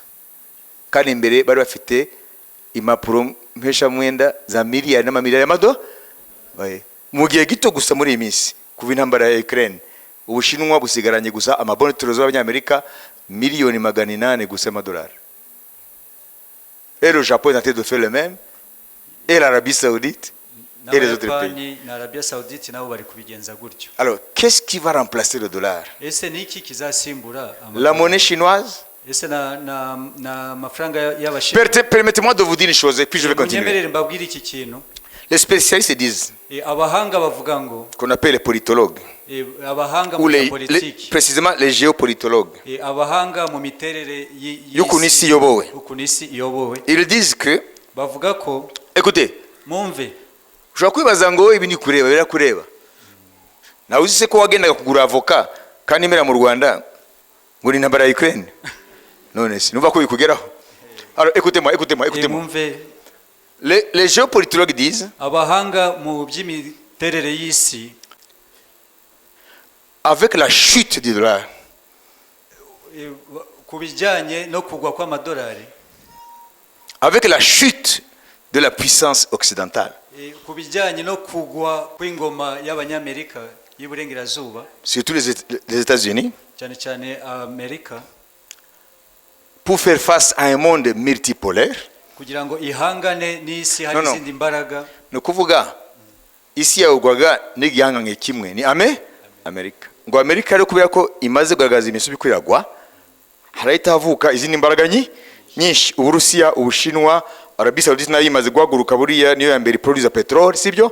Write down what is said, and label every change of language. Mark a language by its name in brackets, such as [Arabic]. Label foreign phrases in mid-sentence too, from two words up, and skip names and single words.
[Kinyarwanda] Kandi imbere bari bafite impapuro mpeshamwenda za miliyari n'amamiliyari y'amadolari. Mu gihe gito gusa muri iyi minsi kuva intambara ya Ukraine, Ubushinwa busigaranye gusa amaboni trésor y'Abanyamerika miliyoni 800 gusa y'amadolari. [French] Et le Japon est en train de faire le même, et l'Arabie Saoudite et les autres pays. [Kinyarwanda] N'Arabia Saoudite nabo bari kubigenza gutyo. [French] Alors, qu'est-ce qui va remplacer le dollar? [Kinyarwanda] Ese niki kizasimbura [French] La monnaie chinoise? [Kinyarwanda] Ese na mafaranga y'Abashinwa? [French] Permettez-moi de vous dire une chose et puis je vais continuer. [Kinyarwanda] Munyemerere mbabwire iki kintu. [French] Les spécialistes disent, [Kinyarwanda] Abahanga bavuga ngo, [French] qu'on appelle les politologues, [Kinyarwanda] abahanga ou mu politiki, [French] précisément les géopolitologues, [Kinyarwanda] abahanga mu miterere y'ukuntu isi iyobowe. ukuntu isi iyobowe, [French] Ils disent que, [Kinyarwanda] bavuga ko, [French] écoutez, [Kinyarwanda] mumve, ushobora kwibaza ngo ibi ni kureba birakureba. Nawe uzi se ko wagendaga kugura avoka kandi imera mu Rwanda ngo ni intambara ya Ukraine? None si numva ko bikugeraho. [French] Alors écoutez-moi. [Kinyarwanda] mumve, [French] Les géopolitologues disent, [Kinyarwanda] abahanga mu by'imiterere y'isi, [French] avec la chute du dollar, [Kinyarwanda] ku bijyanye no kugwa kw'amadolari, [French] avec la chute de la puissance occidentale, [Kinyarwanda] ku bijyanye no kugwa kw'ingoma y'Abanyamerika y'Iburengerazuba, [French] surtout les États-Unis, [Kinyarwanda] cyane cyane Amerika, [French] pour faire face à un monde multipolaire. [Kinyarwanda] kugira ngo ihangane n'isi hari No. izindi mbaraga. Ni ukuvuga isi yawugwaga n'igihanganye kimwe ni Amerika. Ngo Amerika rero kubera ko imaze kugaragaza imisubi kwiragwa, harahita havuka izindi mbaraga nyinshi. Uburusiya, Ubushinwa, Arabie Saoudite nayo imaze guhaguruka, buriya niyo ya mbere [English] produce petrol, [Kinyarwanda] sibyo?